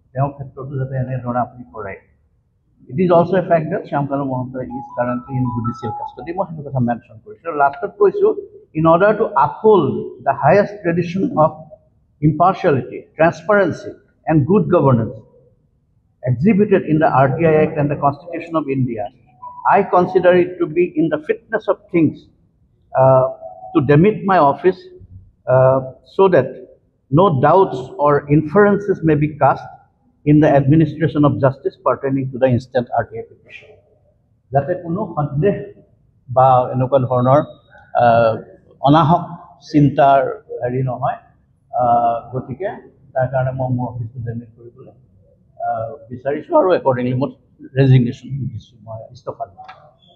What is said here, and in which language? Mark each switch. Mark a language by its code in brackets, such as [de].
[as] তেওঁৰ ক্ষেত্ৰতো যাতে এনেধৰণে আপুনি কৰে। [en] It is also a fact that Shyamkanu Mohanto is currently in judicial custody. [as] মই সেইটো কথা মেনশ্যন কৰিছোঁ। লাষ্টত কৈছোঁ, [en] in order to uphold the highest tradition of impartiality, transparency, and good governance exhibited in the RTI Act and the Constitution of India, I consider it to be in the fitness of things to demit my office so that no doubts or inferences may be cast in the administration of justice pertaining to the instant RTI petition. [as] যাতে কোনো সন্দেহ বা এনেকুৱা ধৰণৰ অনাহক চিন্তাৰ হেৰি নহয়, গতিকে তাৰ কাৰণে মই মোৰ অফিচটো ডেমিট কৰিবলৈ বিচাৰিছোঁ আৰু একৰ্ডিংলি মই ৰেজিগনেশ্যন দিছোঁ, মই ইস্তফা দিছোঁ।